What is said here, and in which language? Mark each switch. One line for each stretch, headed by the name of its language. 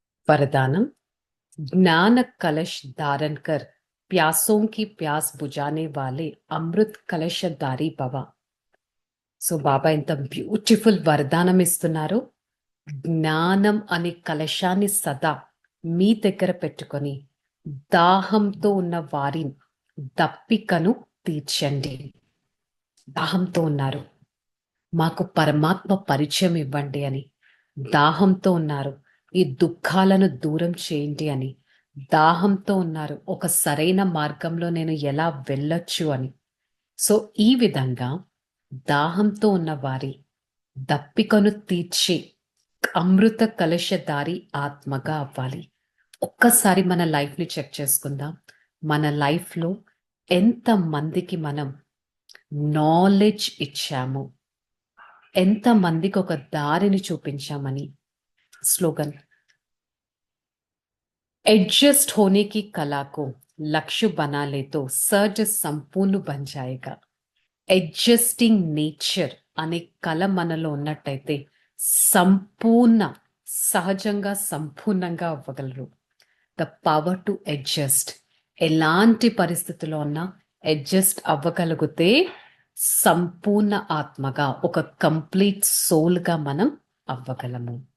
Hindi: वरदानम ज्ञान कलश धारण कर प्यासों की प्यास बुझाने वाले अमृत कलशधारी भव.
Telugu: సో బాబా ఎంత బ్యూటిఫుల్ వరదానం ఇస్తున్నారు. జ్ఞానం అనే కలశాన్ని సదా మీ దగ్గర పెట్టుకొని దాహంతో ఉన్న వారి దప్పికను తీర్చండి. దాహంతో ఉన్నారు, మాకు పరమాత్మ పరిచయం ఇవ్వండి అని దాహంతో ఉన్నారు, ఈ దుఃఖాలను దూరం చేయండి అని దాహంతో ఉన్నారు, ఒక సరైన మార్గంలో నేను ఎలా వెళ్ళొచ్చు అని. సో ఈ విధంగా దాహంతో ఉన్న వారి దప్పికను తీర్చే అమృత కలశధారి ఆత్మగా అవ్వాలి. ఒక్కసారి మన లైఫ్ని చెక్ చేసుకుందాం. మన లైఫ్లో ఎంత మందికి మనం నాలెడ్జ్ ఇచ్చాము, ఎంత మందికి ఒక దారిని చూపించామని.
Hindi: స్లోగన్, एडजस्ट होने की कला को लक्ष्य बना ले तो सर्ज संपूर्ण बन जाएगा.
Telugu: అడ్జస్టింగ్ నేచర్ అనే కళ మనలో ఉన్నట్టయితే సంపూర్ణ సహజంగా సంపూర్ణంగా అవ్వగలరు. ద పవర్ టు అడ్జస్ట్, ఎలాంటి పరిస్థితిలో ఉన్నా అడ్జస్ట్ అవ్వగలిగితే సంపూర్ణ ఆత్మగా ఒక కంప్లీట్ సోల్గా మనం అవ్వగలము.